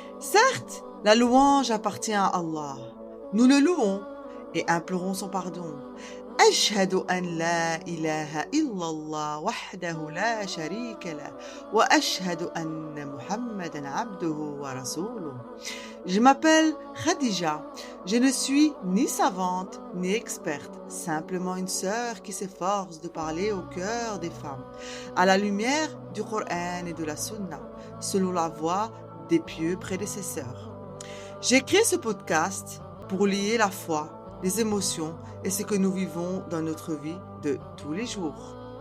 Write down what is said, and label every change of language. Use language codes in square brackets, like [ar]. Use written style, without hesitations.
[fr] Certes, la louange appartient à Allah. Nous le louons et implorons son pardon. [ar] أشهد أن لا إله إلا الله وحده لا شريك له وأشهد أن محمدا عبده ورسوله. [fr] Je m'appelle Khadija. Je ne suis ni savante ni experte, simplement une sœur qui s'efforce de parler au cœur des femmes, à la lumière du Coran et de la Sunna, selon la voie des pieux prédécesseurs. J'ai créé ce podcast pour lier la foi, les émotions et ce que nous vivons dans notre vie de tous les jours.